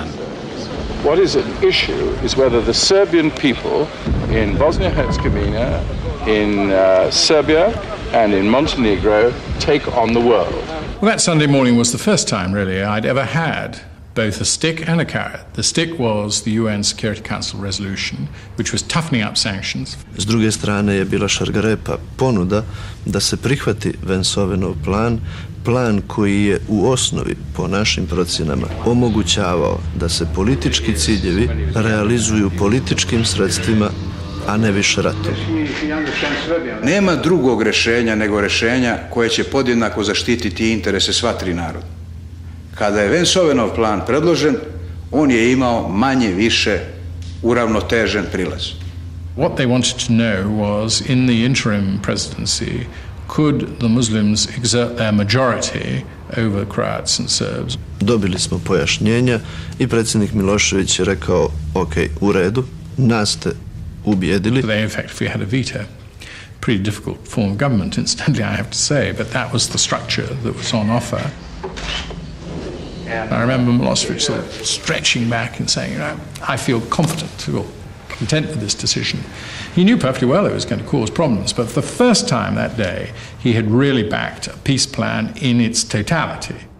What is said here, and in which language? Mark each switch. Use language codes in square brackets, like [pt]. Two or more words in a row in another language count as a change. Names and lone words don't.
[en] What is at issue is whether the Serbian people in Bosnia-Herzegovina, in Serbia and in Montenegro take on the world. Well, that Sunday morning was the first time, really, I'd ever had both a stick and a carrot. The stick was the UN Security Council resolution, which was toughening up sanctions. [sr] S druge strane je bila šargarepa ponuda da se prihvati Vance-Owenov plan, plan koji je u osnovi, po našim procjenama, omogućavao da se politički ciljevi realizuju političkim sredstvima, a ne više ratom. Nema drugog rješenja nego rješenja koje će podjednako zaštititi interese sva tri naroda. Kada je Vance-Owenov plan predložen, on je imao manje više uravnotežen prilaz. [en] What they wanted to know was, in the interim presidency, could the Muslims exert their majority over Croats and Serbs? [sr] Dobili smo pojašnjenja i predsjednik Milošević je rekao, ok, u redu, nas ste ubijedili. [en] They, in fact, if we had a veto, pretty difficult form of government, incidentally, I have to say, but that was the structure that was on offer. And I remember Milosevic sort of stretching back and saying, I feel confident or content with this decision. He knew perfectly well it was going to cause problems, but for the first time that day, he had really backed a peace plan in its totality.